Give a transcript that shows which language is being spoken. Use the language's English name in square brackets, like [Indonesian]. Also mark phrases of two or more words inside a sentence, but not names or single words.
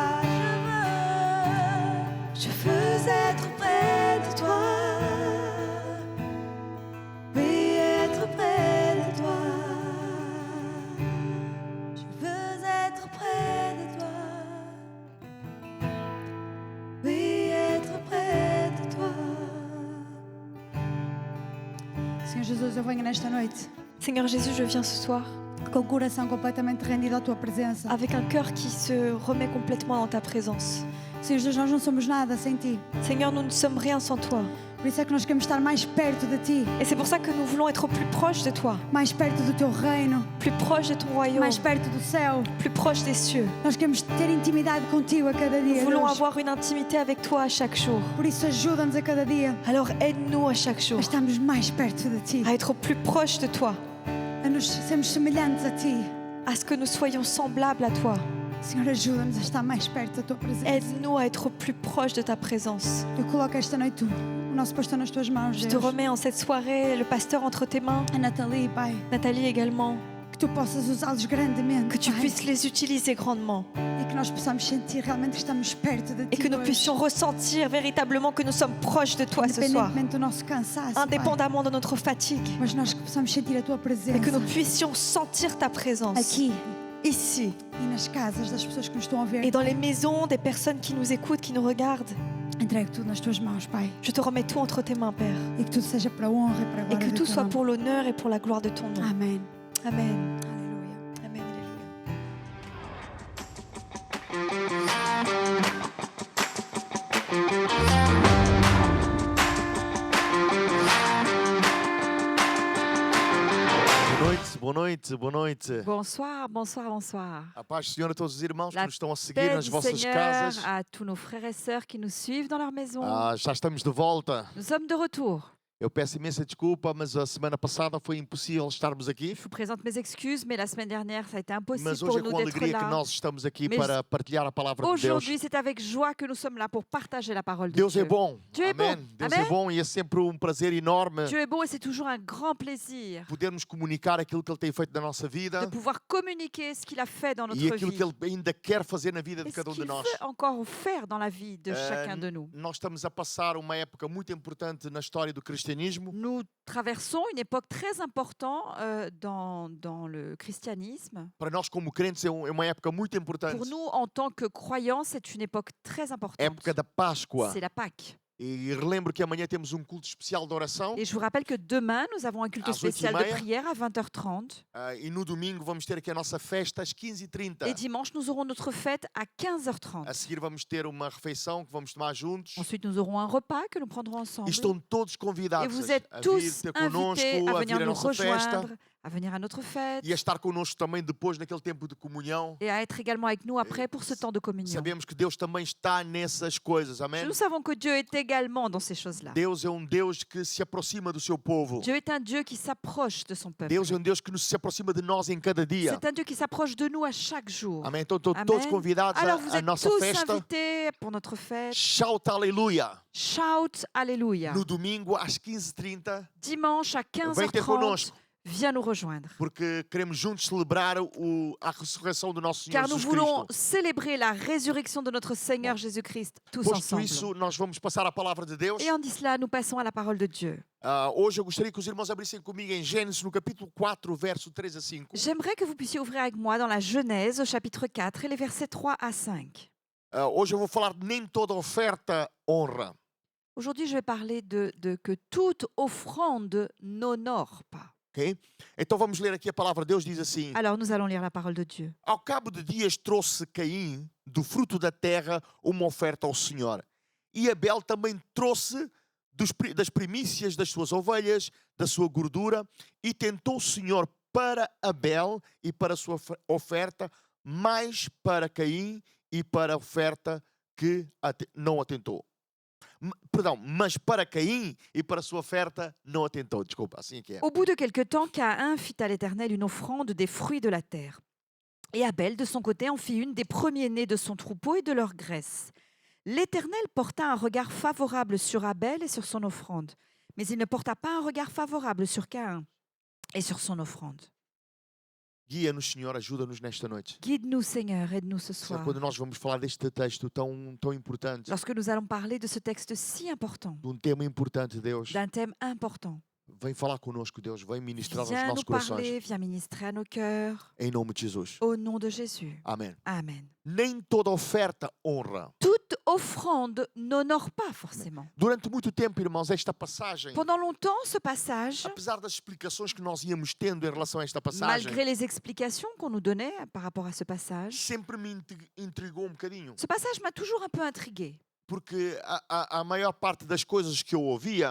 [French] Je veux être près de toi. Oui, être près de toi. Je veux être près de toi. Oui, être près de toi. [Portuguese] Senhor Jesus, eu venho nesta noite [French] Seigneur Jésus, je viens ce soir [Portuguese] com o coração completamente rendido à tua presença. [French] avec un cœur qui se remet complètement dans ta présence. [Portuguese] Senhor Jesus, nós não somos nada sem ti. [French] Seigneur, nous ne sommes rien sans toi. [Portuguese] Por isso é que nós queremos estar mais perto de ti, [French] Et c'est pour ça que nous voulons être plus proches de toi, [Portuguese] mais perto do teu reino, [French] plus proches de ton royaume, [Portuguese] mais perto do céu. [French] plus proches des cieux. [Portuguese] Nós queremos ter intimidade contigo a cada [French] Nous [Portuguese] dia. [French] voulons [Portuguese] Deus. [French] avoir une intimité avec toi à chaque jour. [Portuguese] Por isso ajuda-nos a cada dia [French] Alors aide-nous à chaque jour [Portuguese] a estarmos mais perto de ti, [French] à être plus proches de toi, [Portuguese] a nos sermos semelhantes a ti. [French] à ce que nous soyons semblables à toi. [Portuguese] Senhor, ajuda-nos a estar mais perto da tua presença. [French] Aide-nous à être plus proches de ta présence. [Portuguese] Eu coloco esta noite o nosso pastor nas tuas mãos, [French] Je te [Portuguese] Deus. [French] remets en cette soirée le pasteur entre tes mains, [Portuguese] A Nathalie, Pai, [French] Nathalie également, [Portuguese] que tu possas usá-los grandemente, [French] que tu [Portuguese] Pai, [French] puisses les utiliser grandement [Portuguese] e que nós possamos sentir realmente que estamos perto de [French] et [Portuguese] ti [French] que nous [Portuguese] hoje. [French] puissions ressentir véritablement que nous sommes proches de toi ce soir, [Portuguese] Independentemente do nosso cansaço, Pai, [French] indépendamment de notre fatigue, [Portuguese] mas nós que possamos sentir a tua [French] et [Portuguese] presença [French] que nous puissions sentir ta présence [Portuguese] aqui [French] ici [Portuguese] e nas casas das pessoas que nos estão a ver. [French] et dans les maisons des personnes qui nous écoutent, qui nous regardent. [Portuguese] Entregue tudo nas tuas mãos, Pai, [French] Je te remets tout entre tes mains, Père, [Portuguese] e que tudo seja para a honra e para a [French] et [Portuguese] glória [French] que [Portuguese] do [French] tout [Portuguese] teu [French] soit [Portuguese] nome. [French] pour l'honneur et pour la gloire de ton nom. [Portuguese] Amém. [French] Amen. [Portuguese] Aleluia. [French] Amen. Alléluia. [Portuguese] Boa noite, boa noite, boa noite. [French] Bonsoir, bonsoir, bonsoir. [Portuguese] A paz do Senhor a todos os irmãos [French] La [Portuguese] que nos estão a seguir [French] Paix [Portuguese] nas [French] du [Portuguese] vossas [French] Seigneur [Portuguese] casas. [French] à tous nos frères et sœurs qui nous suivent dans leur maison. [Portuguese] Já estamos de volta. [French] Nous sommes de retour. [Portuguese] Eu peço imensa desculpa, mas a semana passada foi impossível estarmos aqui. [French] Je vous présente mes excuses, mais la semaine dernière, ça a été impossible [Portuguese] Mas [French] pour [Portuguese] hoje é [French] nous [Portuguese] com [French] d'être [Portuguese] alegria que [French] là. [Portuguese] nós estamos aqui [French] Mais [Portuguese] para partilhar a palavra de Deus. [French] Aujourd'hui, c'est avec joie que nous sommes là pour partager la parole de [Portuguese] Deus [French] Dieu. [Portuguese] é bom. [French] Dieu é [Portuguese] Amém. bom. Deus Amém. é bom e é sempre um prazer enorme [French] Dieu est beau et c'est toujours un grand plaisir [Portuguese] podermos comunicar aquilo que Ele tem feito na nossa vida [French] de pouvoir communiquer ce qu'il a fait dans notre [Portuguese] e aquilo [French] vie [Portuguese] que Ele ainda quer fazer na vida de [French] et ce [Portuguese] cada um de [French] qu'il [Portuguese] nós. [French] veut encore faire dans la vie de chacun de nous. [Portuguese] Nós estamos a passar uma época muito importante na história do cristianismo. [French] Nous traversons une époque très importante dans le christianisme. [Portuguese] Para nós como crentes é uma época muito importante. [French] Pour nous, en tant que croyants, c'est une époque très importante. [Portuguese] Época da Páscoa. [French] C'est la Pâque. [Portuguese] E relembro que amanhã temos um culto especial de oração. [French] Et je vous rappelle que demain, nous avons un culte [Portuguese] Às 8h30. [French] spécial de prière à 20h30. [Portuguese] E no domingo vamos ter aqui a nossa festa às 15h30. [French] Et dimanche, nous aurons notre fête à 15h30. [Portuguese] A seguir vamos ter uma refeição que vamos tomar juntos. [French] Ensuite, nous aurons un repas que nous prendrons [Portuguese] E [French] ensemble. [Portuguese] estão todos [French] Et [Portuguese] convidados [French] vous êtes [Portuguese] a vir [French] tous [Portuguese] ter connosco, [French] invités à [Portuguese] a [French] venir [Portuguese] vir à [French] nous [Portuguese] nossa festa [French] rejoindre, à venir à notre fête [Portuguese] e a estar connosco também depois naquele tempo de comunhão. [French] et à être également avec nous après pour ce temps de communion. [Portuguese] Sabemos que Deus também está nessas coisas, amém? [French] Nous savons que Dieu est également dans ces choses-là. [Portuguese] Deus é um Deus que se aproxima do seu povo. [French] Dieu est un Dieu qui s'approche de son peuple. [Portuguese] Deus é um Deus que se aproxima de nós em cada dia. [French] C'est un Dieu qui s'approche de nous à chaque jour. [Portuguese] Amém? Então estão todos [French] Amen. [Portuguese] convidados [French] Alors vous [Portuguese] à [French] êtes [Portuguese] nossa [French] tous [Portuguese] festa. [French] invités pour notre fête. [Portuguese] Shout aleluia! [French] Shout Alléluia. [Portuguese] No domingo às 15h30. [French] Dimanche à [Portuguese] Vem ter [French] 15h30, [Portuguese] connosco. [French] viens nous rejoindre. [Portuguese] Porque queremos juntos celebrar a ressurreição do nosso Senhor [French] Car nous [Portuguese] Jesus [French] voulons [Portuguese] Cristo. [French] célébrer la résurrection de notre Seigneur Jésus-Christ tous [Portuguese] Posto [French] ensemble. [Portuguese] isso, nós vamos passar à palavra de Deus. [French] Et en dit cela, nous passons à la parole de Dieu. [Portuguese] Hoje eu gostaria que os irmãos abrissem comigo em Gênesis, no capítulo 4, verso 3 a 5. [French] J'aimerais que vous puissiez ouvrir avec moi dans la Genèse au chapitre 4 et les versets 3 à 5. [Portuguese] Hoje eu vou falar de nem toda oferta honra. [French] Aujourd'hui, je vais parler de que toute offrande n'honore pas. [Portuguese] Ok? Então vamos ler aqui a palavra de Deus, diz assim: [French] Alors, nous allons lire la parole de Dieu. [Portuguese] Ao cabo de dias trouxe Caim, do fruto da terra, uma oferta ao Senhor. E Abel também trouxe das primícias das suas ovelhas, da sua gordura, e tentou o Senhor para Abel e para a sua oferta, mais para Caim e para a oferta que não atentou. Perdão, mas para Caim e para a sua oferta não atentou. Desculpa, assim é que é. [French] Au bout de quelque temps, Caïn fit à l'Éternel une offrande des fruits de la terre. Et Abel, de son côté, en fit une des premiers-nés de son troupeau et de leur graisse. L'Éternel porta un regard favorable sur Abel et sur son offrande, mais il ne porta pas un regard favorable sur Caïn et sur son offrande. [Portuguese] Guia-nos, Senhor, ajuda-nos nesta noite. [French] Guide-nous, Seigneur, aide-nous ce [Portuguese] Senhor, [French] soir. [Portuguese] quando nós vamos falar deste texto tão importante, [French] Lorsque nous allons parler de ce texte si important, [Portuguese] de tema importante, Deus, [French] d'un thème important, [Portuguese] vem falar connosco, Deus, vem ministrar aos [French] viens nous [Portuguese] nossos corações. [French] parler, viens ministrer à nos cœurs, [Portuguese] Em nome de Jesus. [French] au nom de Jésus. [Portuguese] Amém. [French] Amen. [Portuguese] Nem toda oferta honra. [French] Toute offrande n'honore pas forcément. [Portuguese] Durante muito tempo, irmãos, esta passagem, [French] Pendant longtemps, ce passage, [Portuguese] apesar das explicações que nós íamos tendo em relação a esta passagem, [French] malgré les explications qu'on nous donnait par rapport à ce passage, [Portuguese] sempre me intrigou bocadinho. [French] ce passage m'a toujours un peu intriguée. [Portuguese] Porque a maior parte das coisas que eu ouvia